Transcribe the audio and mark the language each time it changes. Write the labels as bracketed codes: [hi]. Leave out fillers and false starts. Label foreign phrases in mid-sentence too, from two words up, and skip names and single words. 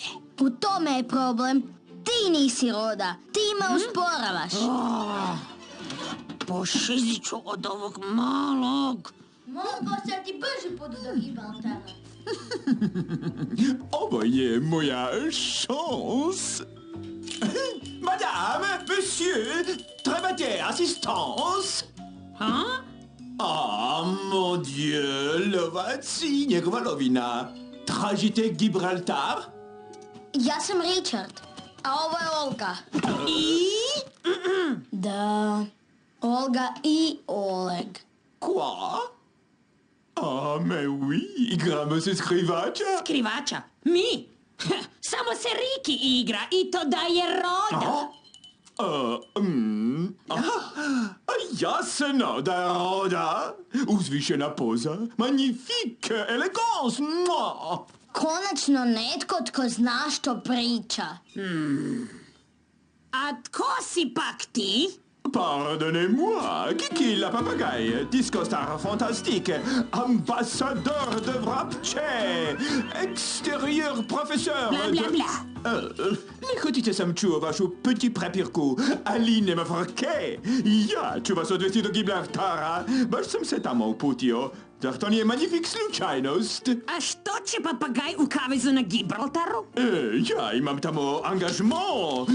[hr] U tome je problem. Ti nisi roda. Ti me usporavaš. Pošizit ću od ovog malog. Mogu se ti brže podu do Gibraltara. Ovo je moja šans. [fr] Madame, monsieur, [hr] trebate assistance? Ha? [fr] Ah, mon Dieu, [hr] lovac i njegova lovina. Tražite Gibraltar? Ja sam Richard, a ovo je Olga. I? Da, Olga i Oleg. [fr] Quoi? Ah, mais oui, [hr] igramo se skrivača. Skrivača? Mi? Samo se Riki igra i to da je roda. Jasno da je roda. Uzvišena poza. [fr] Magnifique, elegance. [hr] Konačno netko tko zna što priča. A tko si pak ti? [fr] Pardonnez-moi, Kiki la papagaye, disco star fantastique, ambassadeur de Vrapče, extérieur professeur [hr] Bla, bla, bla. Nehodite sam čuo vašu petit prepirku, Aline me frke. Ja ću vas odvesti do Gibraltara, baš sam se tamo uputio. Zar to nije magnifik slučajnost? A što će papagaj u kavezu na Gibraltaru? Ja imam tamo angažman.